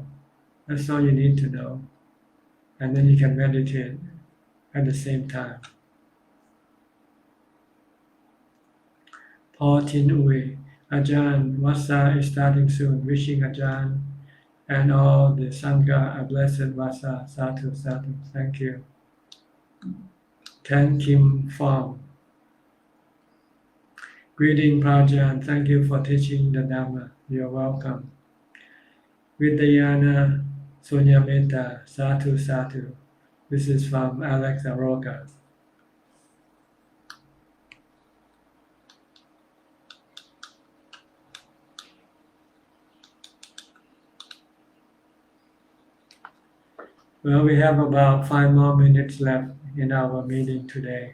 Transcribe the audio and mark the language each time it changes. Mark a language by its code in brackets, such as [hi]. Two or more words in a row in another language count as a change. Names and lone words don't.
[en] That's all you need to know. And then you can meditate at the same time. Paul Tin Uy, Ajahn, Vasa is starting soon. Wishing Ajahn and all the Sangha a blessed Vasa. [pi] Sadhu, sadhu. [en] Thank you. Ken Kim Fong. Greeting Prajan. Thank you for teaching the Dhamma. You're welcome. [pi] Vidyana Sunyameta. Sadhu, sadhu. [en] This is from Alex Aroga. Well, we have about 5 more minutes left in our meeting today.